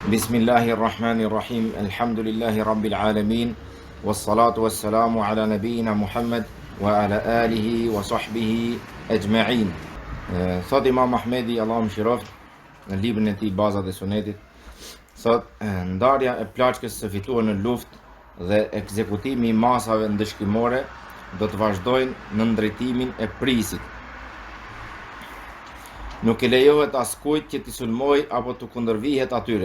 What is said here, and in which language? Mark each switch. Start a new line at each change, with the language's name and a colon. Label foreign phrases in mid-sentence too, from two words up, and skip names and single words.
Arabic: بسم الله الرحمن الرحيم. الحمد لله رب العالمين. والصلاة والسلام على نبينا محمد وعلى آله وصحبه أجمعين.
Albanian: Thot Imam Ahmedi, Allah më shiroft, në librin e tij Bazat e Sunetit, thot ndarja e plaçkës së fituar në luftë dhe ekzekutimi i masave ndëshkimore do të vazhdojnë në ndrejtimin e prisit. Nuk e lejohet askujt që t'i sulmoj apo të kundërvihet atyre.